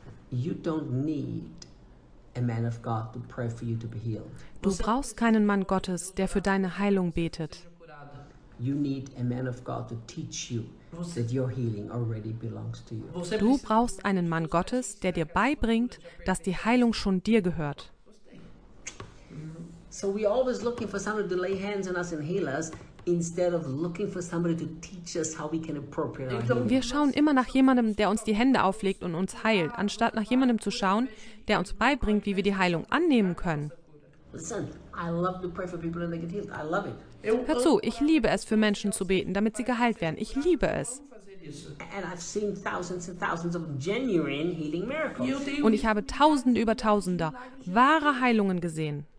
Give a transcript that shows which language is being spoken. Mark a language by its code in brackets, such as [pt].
[en] You don't need a man of God to pray for you to be healed. [de] Du brauchst keinen Mann Gottes, der für deine Heilung betet. [en] You need a man of God to teach you that your healing already belongs to you. [de] Du brauchst einen Mann Gottes, der dir beibringt, dass die Heilung schon dir gehört. [en] So we always looking for someone to lay hands on us and heal us. Instead of looking for somebody to teach us how we can appropriate our healing. [de] Wir schauen immer nach jemandem, der uns die Hände auflegt und uns heilt, anstatt nach jemandem zu schauen, der uns beibringt, wie wir die Heilung annehmen können. [en] Listen, I love to pray for people and they get healed. I love it. [de] Hör zu, ich liebe es, für Menschen zu beten, damit sie geheilt werden. Ich liebe es. [en] And I've seen thousands and thousands of genuine healing miracles. [de] Und ich habe Tausende über Tausende wahre Heilungen gesehen.